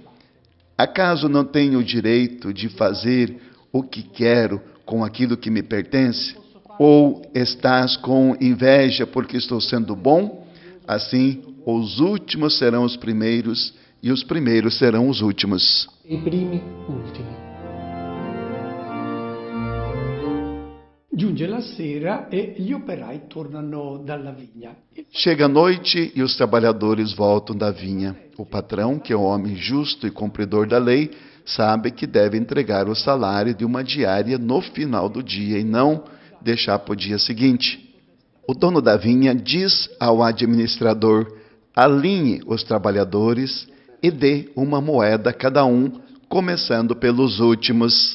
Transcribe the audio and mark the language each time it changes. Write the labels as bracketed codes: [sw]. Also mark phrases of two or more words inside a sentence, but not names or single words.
[pt] Acaso não tenho o direito de fazer o que quero com aquilo que me pertence? Ou estás com inveja porque estou sendo bom? Assim, os últimos serão os primeiros e os primeiros serão os últimos. [it] I primi ultimi. Giunge la sera e gli operai tornano dalla vigna. [pt] Chega a noite e os trabalhadores voltam da vinha. O patrão, que é um homem justo e cumpridor da lei, sabe que deve entregar o salário de 1 diária no final do dia e não deixar para o dia seguinte. O dono da vinha diz ao administrador: alinhe os trabalhadores e dê 1 moeda a cada um, começando pelos últimos.